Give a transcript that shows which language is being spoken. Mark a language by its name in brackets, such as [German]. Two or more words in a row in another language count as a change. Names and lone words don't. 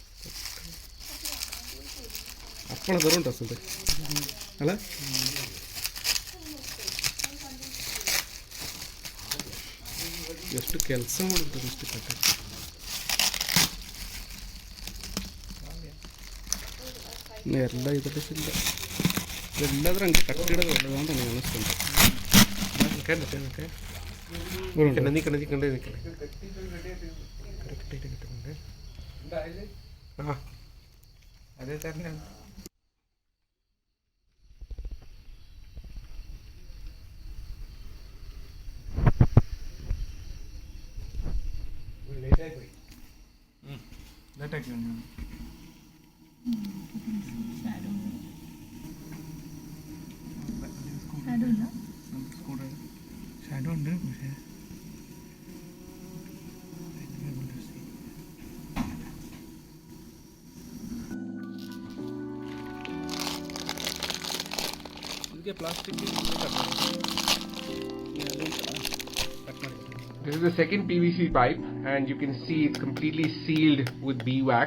[Malayalam] അപ്പള വെറും ഡ്രസ്സുണ്ട് അല്ല [Kannada] ಎಷ್ಟು ಕೆಲಸ ಮಾಡಿಬಿಟ್ಟು ಇಷ್ಟು ಕಟ್ಟ ಎಲ್ಲ ಇದರಲ್ಲಿಲ್ಲ ಎಲ್ಲಾದ್ರೂ ಹಂಗೆ ಕಟ್ಟಿಡೋದು ಒಳ್ಳೆಯ ಅಂತ ನನಗೆ ಅನಿಸ್ತುಂಟು ಅದೇ ಥರನೇ ಲೇಟಾಗಿ [Malayalam] ഷാഡോ ഉണ്ട് പക്ഷേ [English] This is the second PVC pipe, and you can see it's completely sealed with bee wax.